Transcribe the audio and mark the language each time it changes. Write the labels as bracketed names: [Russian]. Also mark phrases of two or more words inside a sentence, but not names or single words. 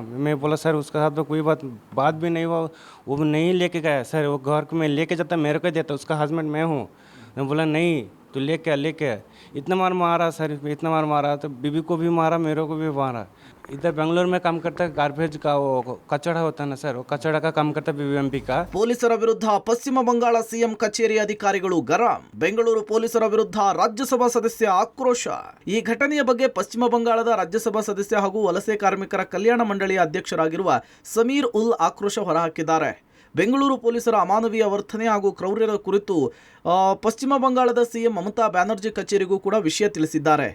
[Hindi] मैं बोला सर उसका साथ तो कोई बात भी नहीं हुआ, वो नहीं लेके गया सर, वो घर में लेके जाता मेरे को देता, उसका हस्बैंड मैं हूँ. मैं बोला नहीं तू लेके आ. इतना मारा सर, इतना मारा तो बीबी को भी मारा, मेरे को भी मारा. इधर बेंगलोर में काम करता है, गार्बेज का वो कचड़ा होता है ना सर, वो कचड़ा का काम करता है बीबीएमपी का. [Kannada] ಪೊಲೀಸರ ವಿರುದ್ಧ ಪಶ್ಚಿಮ ಬಂಗಾಳ ಸಿಎಂ ಕಚೇರಿ ಅಧಿಕಾರಿಗಳು ಗರಂ. ಬೆಂಗಳೂರು ಪೊಲೀಸರ ವಿರುದ್ಧ ರಾಜ್ಯಸಭಾ ಸದಸ್ಯ ಆಕ್ರೋಶ. ಈ ಘಟನೆಯ ಬಗ್ಗೆ ಪಶ್ಚಿಮ ಬಂಗಾಳದ ರಾಜ್ಯಸಭಾ ಸದಸ್ಯ ಹಾಗೂ ವಲಸೆ ಕಾರ್ಮಿಕರ ಕಲ್ಯಾಣ ಮಂಡಳಿಯ ಅಧ್ಯಕ್ಷರಾಗಿರುವ ಸಮೀರ್ ಉಲ್ ಆಕ್ರೋಶ ಹೊರಹಾಕಿದ್ದಾರೆ. ಬೆಂಗಳೂರು ಪೊಲೀಸರ ಅಮಾನವೀಯ ವರ್ತನೆ ಹಾಗೂ ಕ್ರೌರ್ಯದ ಕುರಿತು ಪಶ್ಚಿಮ ಬಂಗಾಳದ ಸಿಎಂ ಮಮತಾ ಬ್ಯಾನರ್ಜಿ ಕಚೇರಿಗೂ ಕೂಡ ವಿಷಯ ತಿಳಿಸಿದ್ದಾರೆ.